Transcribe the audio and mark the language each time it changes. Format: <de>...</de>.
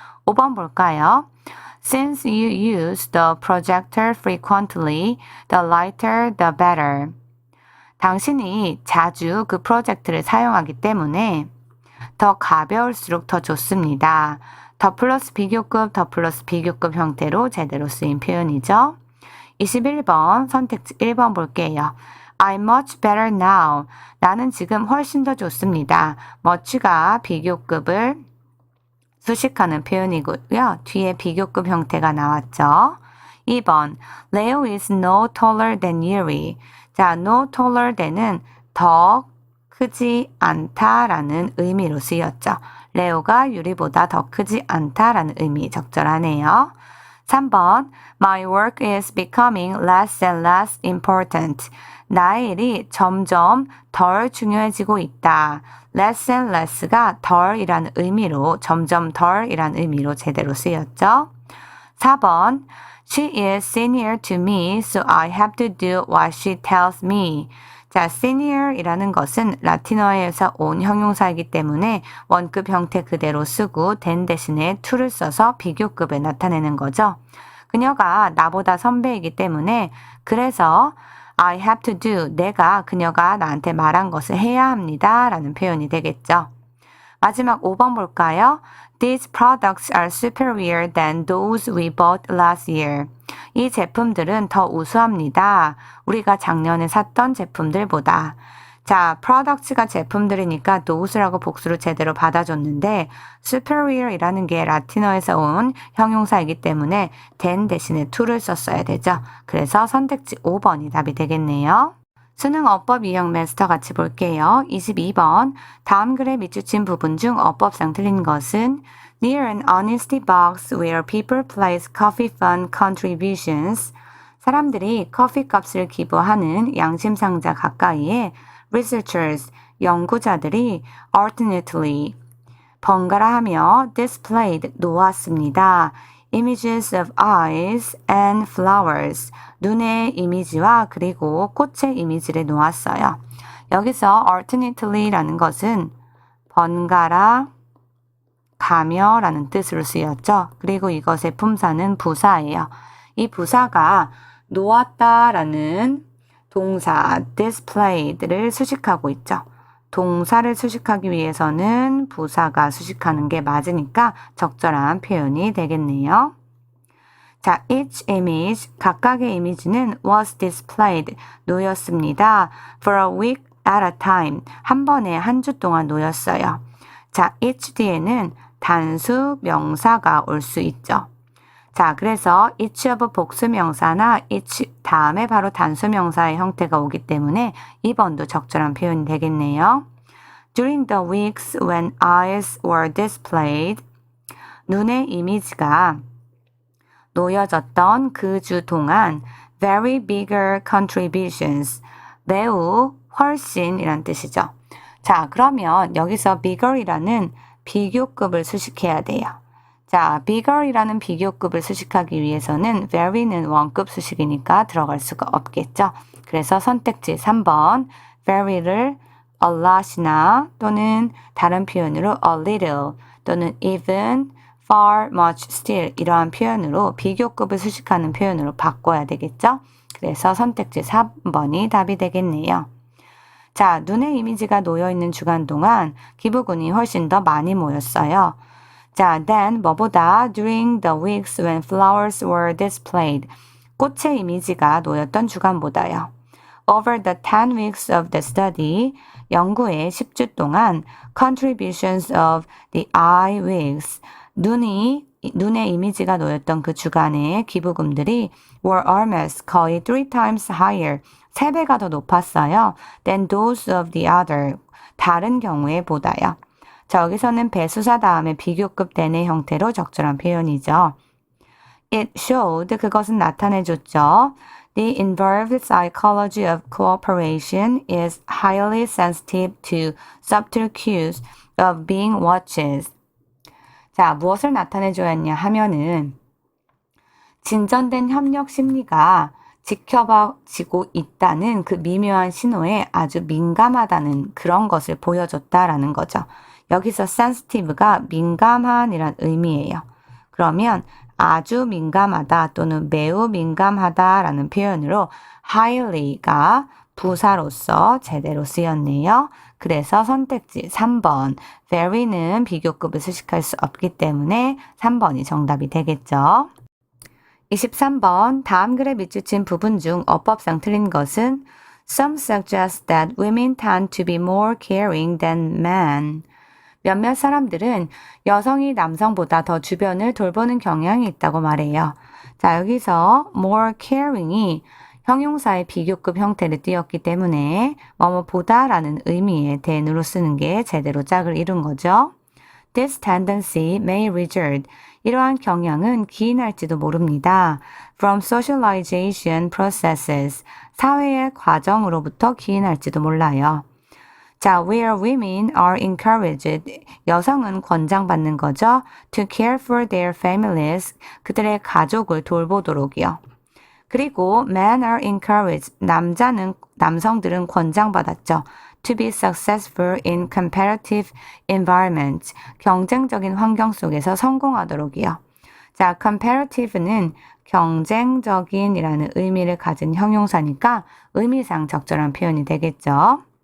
<ko>5번 볼까요?</ko> <en>Since you use the projector frequently, the lighter the better.</en> <ko>당신이 자주 그 프로젝트를 사용하기 때문에 더 가벼울수록 더 좋습니다. 더 플러스 비교급, 더 플러스 비교급 형태로 제대로 쓰인 표현이죠. 21번 선택지 1번 볼게요.</ko> <en>I'm much better now.</en> <ko>나는 지금 훨씬 더 좋습니다. much가 비교급을 수식하는 표현이고요. 뒤에 비교급 형태가 나왔죠.</ko> <en>2번 Leo is no taller than Yuri.</en> <ko>자, no taller than은 더 크지 않다라는 의미로 쓰였죠. 레오가 유리보다 더 크지 않다라는 의미 적절하네요.</ko> <en>3번 My work is becoming less and less important.</en> <ko>나의 일이 점점 덜 중요해지고 있다. less and less가 덜이라는 의미로 점점 덜이라는 의미로 제대로 쓰였죠.</ko> <en>4번 She is senior to me, so I have to do what she tells me.</en> <ko>자, senior이라는 것은 라틴어에서 온 형용사이기 때문에 원급 형태 그대로 쓰고 than 대신에 to를 써서 비교급을 나타내는 거죠. 그녀가 나보다 선배이기 때문에 그래서</ko> <en>I have to do,</en> <ko>그녀가 나한테 말한 것을 해야 합니다 라는 표현이 되겠죠. 마지막 5번 볼까요?</ko> <en>These products are superior than those we bought last year.</en> <ko>이 제품들은 더 우수합니다. 우리가 작년에 샀던 제품들보다. 자, products가 제품들이니까 those라고 복수로 제대로 받아줬는데 superior이라는 게 라틴어에서 온 형용사이기 때문에 than 대신에 to를 썼어야 되죠. 그래서 선택지 5번이 답이 되겠네요. 수능 어법 유형 마스터 같이 볼게요. 22번. 다음 글에 밑줄친 부분 중 어법상 틀린 것은</ko> <en>Near an honesty box where people place coffee fund contributions.</en> <ko>사람들이 커피 값을 기부하는 양심 상자 가까이에 researchers, 연구자들이 alternately, 번갈아 하며 displayed, 놓았습니다.</ko> <en>Images of eyes and flowers.</en> <ko>눈의 이미지와 그리고 꽃의 이미지를 놓았어요. 여기서 alternately라는 것은 번갈아 가며 라는 뜻으로 쓰였죠. 그리고 이것의 품사는 부사예요. 이 부사가 놓았다라는 동사 displayed를 수식하고 있죠. 동사를 수식하기 위해서는 부사가 수식하는 게 맞으니까 적절한 표현이 되겠네요. 자,</ko> <en>each image,</en> <ko>각각의 이미지는</ko> <en>was displayed,</en> <ko>놓였습니다.</ko> <en>For a week at a time,</en> <ko>한 번에 한 주 동안 놓였어요. 자, each 뒤에는 단수 명사가 올 수 있죠. 자, 그래서 each of 복수 명사나 each 다음에 바로 단수 명사의 형태가 오기 때문에 2번도 적절한 표현이 되겠네요.</ko> <en>During the weeks when eyes were displayed,</en> <ko>눈의 이미지가 놓여졌던 그 주 동안</ko> <en>very bigger contributions,</en> <ko>매우 훨씬이란 뜻이죠. 자, 그러면 여기서 bigger이라는 비교급을 수식해야 돼요. 자, bigger이라는 비교급을 수식하기 위해서는 very는 원급 수식이니까 들어갈 수가 없겠죠. 그래서 선택지 3번 very를 a lot이나 또는 다른 표현으로 a little 또는 even, far, much, still 이러한 표현으로 비교급을 수식하는 표현으로 바꿔야 되겠죠. 그래서 선택지 3번이 답이 되겠네요. 자, 눈의 이미지가 놓여있는 주간 동안 기부금이 훨씬 더 많이 모였어요.</ko> <en>자, then 뭐보다 during the weeks when flowers were displayed.</en> <ko>꽃의 이미지가 놓였던 주간보다요.</ko> <en>Over the 10 weeks of the study,</en> <ko>연구의 10주 동안</ko> <en>contributions of the eye weeks,</en> <ko>눈의 이미지가 놓였던 그 주간의 기부금들이</ko> <en>were almost 거의 3 times higher,</en> <ko>3배가 더 높았어요.</ko> <en>than those of the other,</en> <ko>다른 경우에 보다요. 자, 여기서는 배수사 다음에 비교급 대내 형태로 적절한 표현이죠.</ko> <en>It showed,</en> <ko>그것은 나타내줬죠.</ko> <en>The involved psychology of cooperation is highly sensitive to subtle cues of being watched.</en> <ko>자, 무엇을 나타내줘야 하면은 진전된 협력 심리가 지켜봐지고 있다는 그 미묘한 신호에 아주 민감하다는 그런 것을 보여줬다라는 거죠. 여기서 sensitive가 민감한이란 의미예요. 그러면 아주 민감하다 또는 매우 민감하다라는 표현으로 highly가 부사로서 제대로 쓰였네요. 그래서 선택지 3번 very는 비교급을 수식할 수 없기 때문에 3번이 정답이 되겠죠. 23번 다음 글에 밑줄친 부분 중 어법상 틀린 것은</ko> <en>Some suggest that women tend to be more caring than men.</en> <ko>몇몇 사람들은 여성이 남성보다 더 주변을 돌보는 경향이 있다고 말해요. 자, 여기서 more caring이 형용사의 비교급 형태를 띄었기 때문에 뭐뭐보다라는 의미의 than으로 쓰는 게 제대로 짝을 이룬 거죠.</ko> <en>This tendency may result.</en> <ko>이러한 경향은 기인할지도 모릅니다.</ko> <en>From socialization processes.</en> <ko>사회의 과정으로부터 기인할지도 몰라요.</ko> <en>자, where women are encouraged.</en> <ko>여성은 권장받는 거죠.</ko> <en>To care for their families.</en> <ko>그들의 가족을 돌보도록이요.</ko> <en>그리고 men are encouraged.</en> <ko>남성들은 권장받았죠.</ko> <en>To be successful in competitive environments.</en> <ko>경쟁적인 환경 속에서 성공하도록이요. 자, comparative는 경쟁적인이라는 의미를 가진 형용사니까 의미상 적절한 표현이 되겠죠.</ko>